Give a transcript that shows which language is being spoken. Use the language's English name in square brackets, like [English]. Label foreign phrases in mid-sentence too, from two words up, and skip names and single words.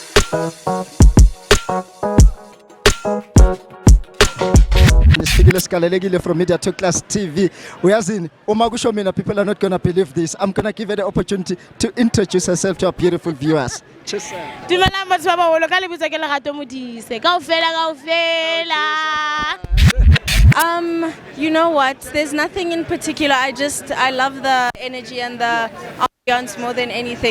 [English] From Media to Class TV. [Zulu] Uyazini, uma kusho mina, [English] people are not gonna believe this. I'm gonna give her the opportunity to introduce herself to our beautiful viewers. [Southern Sotho] Dumelang batho ba baholo ka lebitso ke Lerato Modise. Kaofela. [English] You know what? There's nothing in particular. I love the energy and the ambiance more than anything.